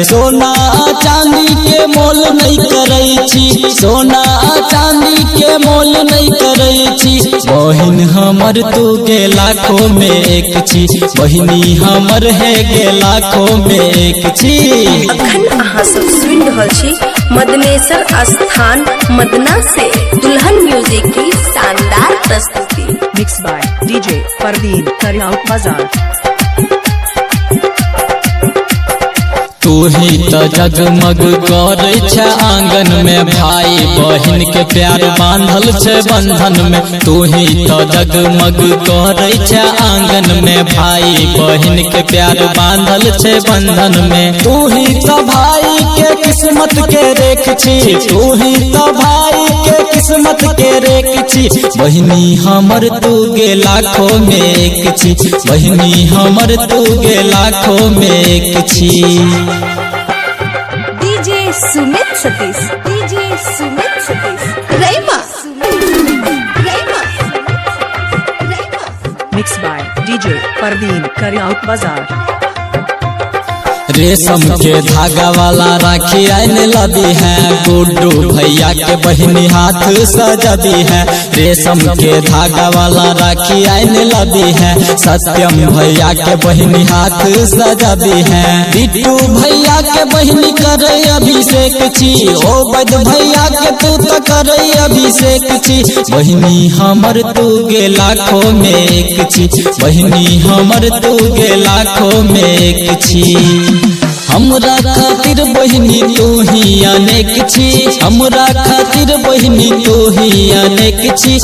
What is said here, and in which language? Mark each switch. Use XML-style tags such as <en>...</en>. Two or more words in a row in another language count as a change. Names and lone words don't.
<mai>सोना चांदी के मोल नहीं करै छी, सोना चांदी के मोल नहीं करै छी। बहन हमर तू के लाखों में एक छी, बहनी हमर है के लाखों में एक छी। अखन अहाँ सब सुन रहल छी मदनेश्वर स्थान मदना से दुल्हन म्यूजिक की शानदार प्रस्तुति।</mai> <en>Mixed by DJ Parveen Karyaut Bazaar.</en> <mai>तू ही तो जगमग करे छ आंगन में, भाई बहन के प्यार बांधल छै बंधन में। तू ही तो जगमग करे छ आंगन में, भाई बहन के प्यार बांधल छै बंधन में। तू ही तो भाई के किस्मत के रेख छी, तू ही तो भाई के किस्मत के रेख छी। बहनी हमर तू गे लाखों में एक छी, बहनी हमर तू गे लाखों में एक छी।</mai> <en>DJ Sumit Satish. DJ Sumit Satish. Raima. Raima. Raima. Mixed by DJ Parveen Karyaut Bazaar.</en> <mai>रेशम के धागा वाला राखी आन लदी है, गुड्डू भैया के बहनी हाथ सजदी है। रेशम के धागा वाला राखी आन लदी है, सत्यम भैया के बहनी हाथ सजदी है। बिट्टू भैया के बहनी करे अभिषेक छी, ओ बद भैया के तू तो करे अभिषेक छी। बहनी हमर तू गे लाखों में एक छी, बहनी हमर तू गे लाखों में एक छी। हमरा खातिर बहनी तू ही अनेक छी, हमरा खातिर बहनी तू ही अनेक छी।</mai>